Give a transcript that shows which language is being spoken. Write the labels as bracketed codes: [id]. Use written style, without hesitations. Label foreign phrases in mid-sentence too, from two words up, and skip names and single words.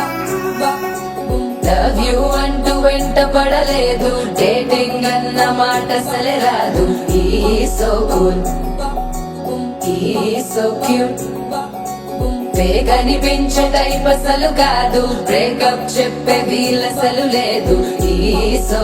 [en] ba boom love you [te] అంటూ వెంట పడలేదు డేటింగ్ అన్న మాట అసలే రాదు ఈ [en] so cool [te] ఈ [en] so cute [te] కనిపించే టైప్ అసలు కాదు బ్రేకప్ చెప్పే వీలసలు లేదు ఈ సో